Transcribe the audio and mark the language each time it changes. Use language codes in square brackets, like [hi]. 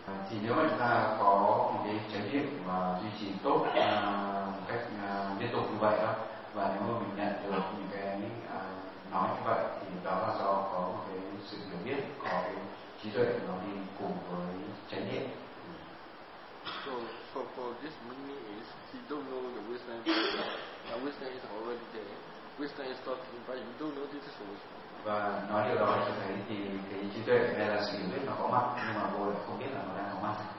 [vi] Thì nếu mà chúng ta có một cái chánh niệm mà duy trì tốt cách liên tục như vậy đó, và nếu mà mình nhận được những cái nói như vậy, thì đó là do có một cái sự hiểu biết, có cái trí tuệ nó đi cùng với chánh niệm. [en] So for this meaning is you don't know the wisdom, the wisdom is already there, wisdom is talking, but you don't know this is wisdom. [vi] Và nói điều đó cho thấy thì cái trí tuệ này là sự hiểu biết nó có mặt, nhưng mà vô là không biết là nó đang có mặt.